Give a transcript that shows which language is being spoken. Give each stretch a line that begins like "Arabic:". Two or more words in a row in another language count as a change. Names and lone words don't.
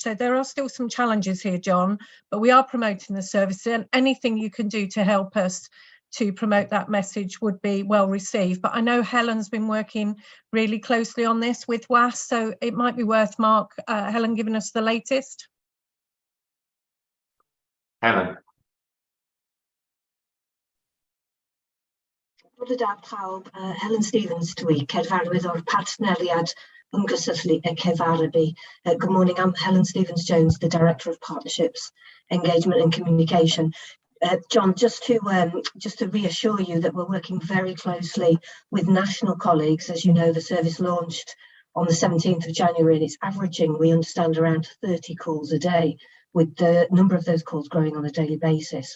English: So there are still some challenges here, John, but we are promoting the service, and anything you can do to help us to promote that message would be well received. But I know Helen's been working really closely on this with WAS, so it might be worth Helen giving us the latest. Helen.
Welsh: Bore da pawb, Helen Stevens dwi, cefalwydd o'r partneriad ymgysylltu y Cefarabu.
English: Good morning, I'm Helen Stevens-Jones, the Director of Partnerships, Engagement and Communication. John, just to reassure you that we're working very closely with national colleagues. As you know, the service launched on the 17th of January and it's averaging, we understand, around 30 calls a day, with the number of those calls growing on a daily basis.